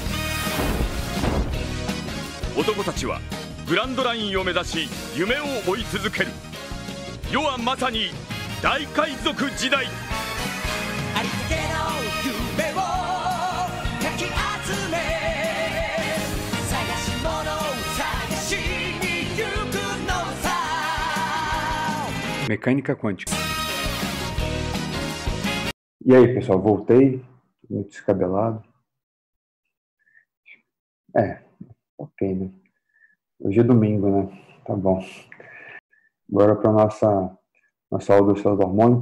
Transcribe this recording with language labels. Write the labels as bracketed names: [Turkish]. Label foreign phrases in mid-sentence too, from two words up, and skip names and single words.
[Japanese] 男たちはグランドラインを目指し夢を追い続ける。世はまさに大海賊時代。ありつけの夢をかき集め、探し物を探しに行くのさ。 [Portuguese] Mecânica quântica. E aí, pessoal, voltei, muito descabelado. Ok, né? Hoje é domingo, né? Tá bom. Agora para nossa aula do oscilador harmônico.